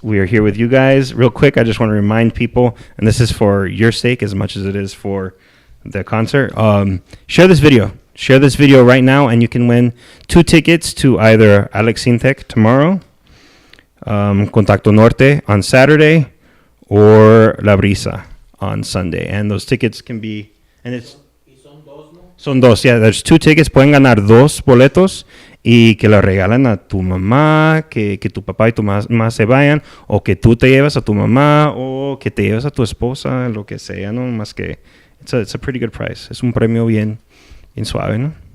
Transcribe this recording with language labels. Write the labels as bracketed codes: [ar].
[en] We are here with you guys. Real quick, I just want to remind people, and this is for your sake as much as it is for the concert. Share this video. Share this video right now, and you can win 2 tickets to either Alex Sintec tomorrow, Contacto Norte on Saturday, or La Brisa on Sunday. And those tickets can be, and it's... [es] Son dos, [en] yeah. There's 2 tickets. [es] Pueden ganar 2 boletos y que lo regalan a tu mamá, que tu papá y tu mamá se vayan, o que tú te lleves a tu mamá, o que te lleves a tu esposa, lo que sea, ¿no? Más que, [en] it's a pretty good price. [es] Es un premio bien suave, ¿no?